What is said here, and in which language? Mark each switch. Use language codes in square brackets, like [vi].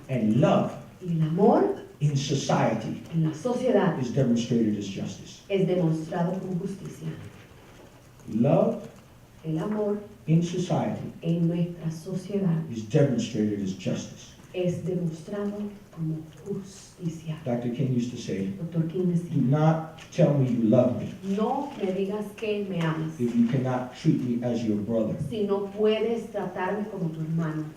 [en] And love [es] Y el amor [en] in society [es] en la sociedad [en] is demonstrated as justice. [es] es demostrado como justicia. [en] Love [es] El amor [en] in society [es] en nuestra sociedad [en] is demonstrated as justice. [es] es demostrado como justicia. [en] Dr. King used to say, [es] Dr. King [en] "Do [es] decía, [en] not tell me you love me [es] no me digas que me amas [en] if you cannot treat me as your brother." [es] si no puedes tratarme como tu hermano.